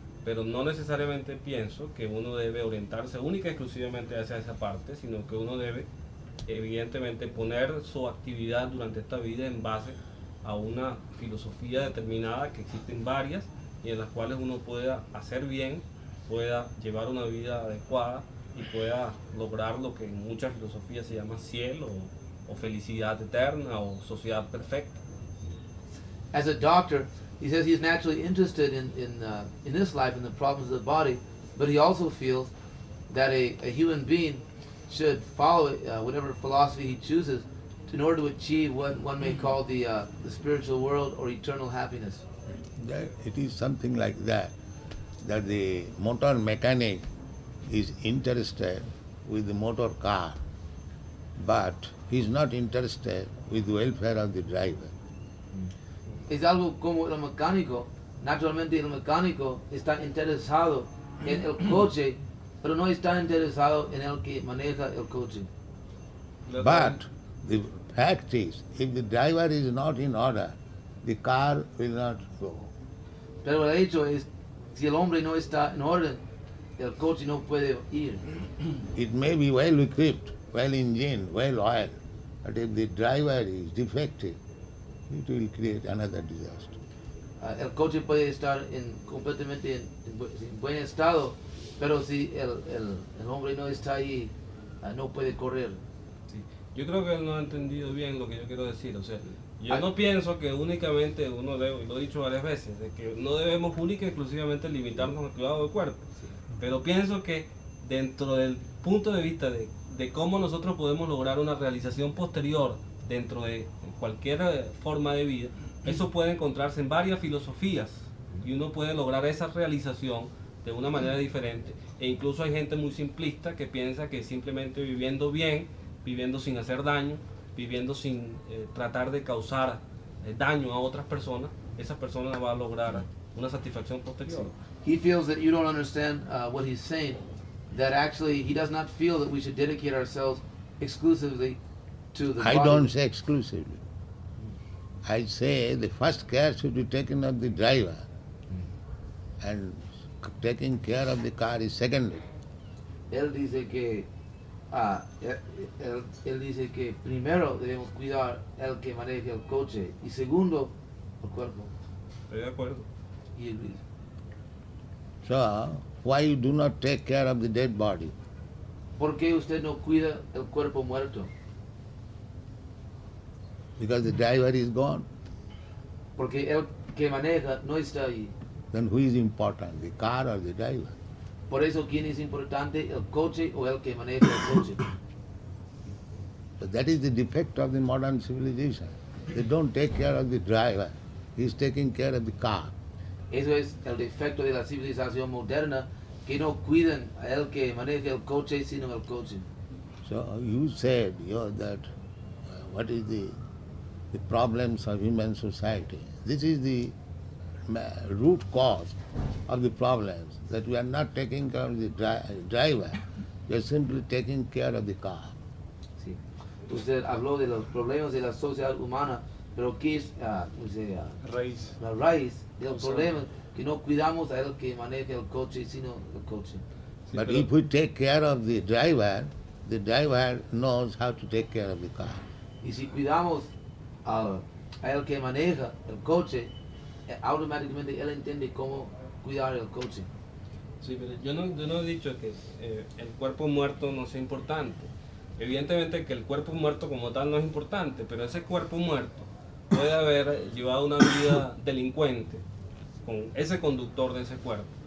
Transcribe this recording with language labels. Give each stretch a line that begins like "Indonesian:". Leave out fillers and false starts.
Spanish: Pero no necesariamente pienso que uno debe orientarse única y exclusivamente hacia esa parte, sino que uno debe, evidentemente, poner su actividad durante esta vida en base a una filosofía determinada, que existen varias, y en las cuales uno pueda hacer bien pueda llevar una vida adecuada y pueda lograr lo que en muchas filosofías se llama cielo o felicidad eterna o sociedad perfecta.
English: As a doctor, he says he's naturally interested in this life and the problems of the body, but he also feels that a human being should follow whatever philosophy he chooses in order to achieve what one may call the spiritual world or eternal happiness. That it is something like that the motor mechanic is interested with the motor car, but he is not interested with the welfare of the driver.
Spanish: Es algo como el mecánico. Naturalmente el mecánico está interesado en el coche, pero no está interesado en el que maneja el coche.
English: But the fact is, if the driver is not in order, the car will not go.
Spanish: Pero el hecho es, si el hombre no está en orden, el coche no puede ir.
English: It may be well equipped, well engined, well oiled, but if the driver is defective, it will create another disaster.
Spanish: El coche puede estar completamente en buen estado, pero si el hombre no está ahí, no puede correr. Sí. Yo creo que él no ha entendido bien lo que yo quiero decir. O sea, yo no pienso que únicamente uno debe, y lo he dicho varias veces, de que no debemos única y exclusivamente limitarnos al cuidado del cuerpo. Pero pienso que dentro del punto de vista de cómo nosotros podemos lograr una realización posterior dentro de cualquier forma de vida, eso puede encontrarse en varias filosofías y uno puede lograr esa realización de una manera diferente. E incluso hay gente muy simplista que piensa que simplemente viviendo bien, viviendo sin hacer daño, viviendo sin tratar de causar daño a otras personas, esa persona va a lograr una satisfacción posterior.
English: He feels that you don't understand what he's saying, that actually he does not feel that we should dedicate ourselves exclusively to the body. I don't say exclusively. I say the first care should be taken of the driver, and taking care of the car is secondary.
Spanish: Él dice que él dice que primero debemos cuidar el que maneje el coche y segundo el cuerpo. Estoy de acuerdo.
English: He agrees. So, why you do not take care of the dead body?
Spanish: ¿Por qué usted no cuida el cuerpo muerto?
English: Because the driver is gone.
Spanish: Porque el que maneja no está ahí.
English: Then who is important, the car or the driver?
Spanish: Por eso, ¿quién es importante, el coche o el que maneja el coche?
English: So that is the defect of the modern civilization. They don't take care of the driver. He is taking care of the car.
Spanish: Eso es el defecto de la civilización moderna, que no cuidan a el que maneja el coche, sino el coche.
English: So you said that what is the problems of human society. This is the root cause of the problems, that we are not taking care of the driver, we are simply taking care of the car.
Spanish: Sí. Usted habló de los problemas de la sociedad humana, pero ¿qué es Raíz. la raíz del problema? Que no cuidamos a el que maneja el coche, sino el coche. Sí,
English: But
Spanish: pero-
English: if we take care of the driver knows how to take care of the car.
Spanish: Y si cuidamos a el que maneja el coche, automáticamente él entiende cómo cuidar el coche. Sí, pero yo no he dicho que el cuerpo muerto no sea importante. Evidentemente que el cuerpo muerto como tal no es importante, pero ese cuerpo muerto puede haber llevado una vida delincuente con ese conductor de ese cuerpo.